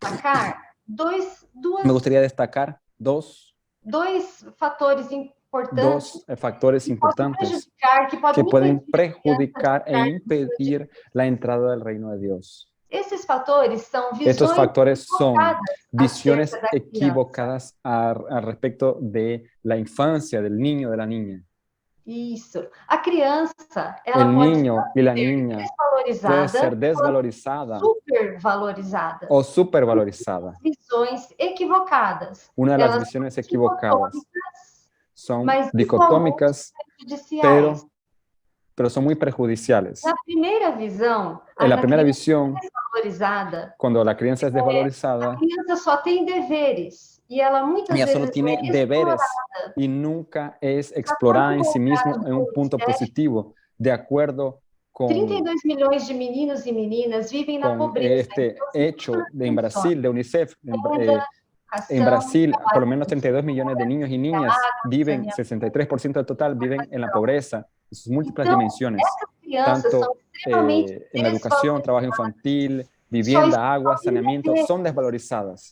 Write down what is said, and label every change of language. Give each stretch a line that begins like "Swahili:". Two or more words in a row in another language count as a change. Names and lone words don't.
Spanish: Me gustaría destacar dos factores importantes que pueden perjudicar e impedir la entrada del reino de Dios. Estos factores son visiones equivocadas al respecto de la infancia, del niño, de la niña.
Portuguese: Isso. A criança,
Spanish: el niño y la niña puede ser desvalorizada o supervalorizada.
Portuguese: Visões equivocadas.
Spanish: Una de las visiones equivocadas son dicotómicas, pero son muy perjudiciales. En la primera visión, cuando la criança es desvalorizada,
Portuguese: a criança só tem deveres.
Spanish: Y ella muchas ella solo veces tiene deberes y nunca es explorada en sí misma en un punto positivo, de acuerdo con
Portuguese: 32 milhões de meninos e meninas vivem na pobreza.
Spanish: Este hecho en Brasil, de UNICEF, en Brasil, por lo menos 32 millones de niños y niñas viven, 63% del total viven en la pobreza, en sus múltiples dimensiones, tanto en la educación, trabajo infantil, vivienda, agua, saneamiento, son desvalorizadas.